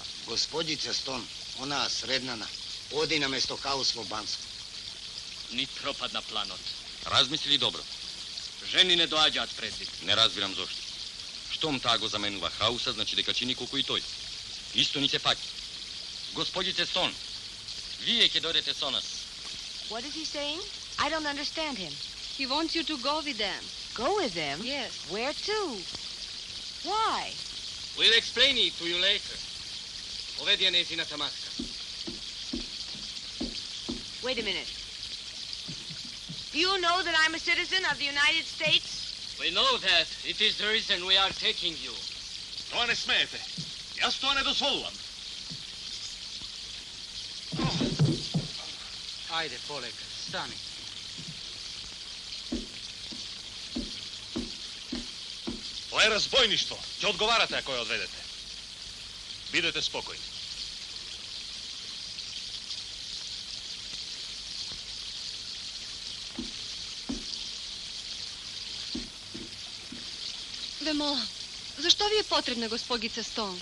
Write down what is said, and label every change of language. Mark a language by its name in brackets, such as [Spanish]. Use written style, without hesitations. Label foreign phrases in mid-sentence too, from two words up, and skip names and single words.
[Macedonian] Господица Стон, она среднана, оди на место Хаус во Банско. Ни пропадна планот. Размисли добро. Жени не доаѓаат предвид. Не разбирам зошто. Штом таа го заменува Хауса, значи дека чини колку и тој. Исто ни се паќа. Господице Стон, вие ќе додете со нас. [English] What is he saying? I don't understand him. He wants you to go with them. Go with them? Yes. Where to? Why? We'll explain it to you later. Ovedi je neziната маска. Wait a minute. Do you know that I'm a citizen of the United States? We know that. It is the reason we are taking you. [Macedonian] Тоа не смеете. Јас тоа не дозволувам. Ајде, полека, стани. Тоа е разбойништво. Ќе одговарате ако ја одведете. Бидете спокојни. Ве молам, зашто ви е потребна госпогица Стон?